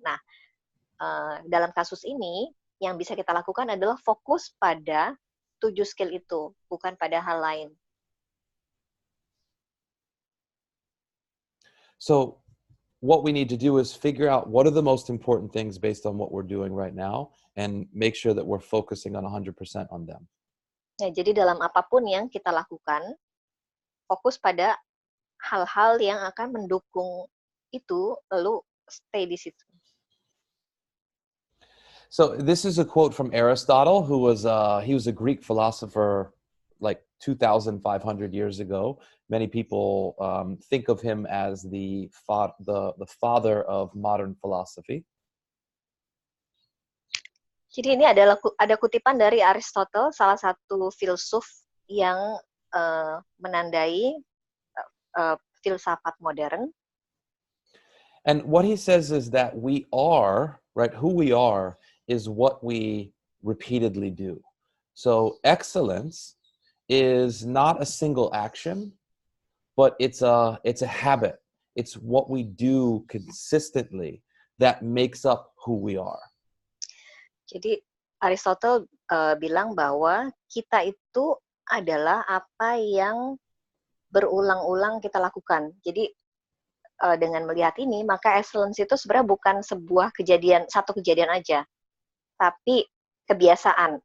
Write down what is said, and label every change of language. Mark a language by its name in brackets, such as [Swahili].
[Indonesian] Nah, dalam kasus ini, yang bisa kita lakukan adalah fokus pada 7 skill itu, bukan pada hal lain. [English] So, what we need to do is figure out what are the most important things based on what we're doing right now and make sure that we're focusing on 100% on them. [Indonesian] Ya, jadi dalam apapun yang kita lakukan, fokus pada hal-hal yang akan mendukung itu, lalu stay di situ. [English] So this is a quote from Aristotle, who was he was a Greek philosopher like 2,500 years ago. Many people think of him as the father of modern philosophy. [Indonesian] Jadi ini adalah ada kutipan dari Aristotle, salah satu filsuf yang menandai filsafat modern. [English] And what he says is that we are, right, who we are is what we repeatedly do. So excellence is not a single action, but it's a habit. It's what we do consistently that makes up who we are. [Indonesian] Jadi Aristotle bilang bahwa kita itu adalah apa yang berulang-ulang kita lakukan. Jadi dengan melihat ini, maka excellence itu sebenarnya bukan satu kejadian aja, tapi kebiasaan.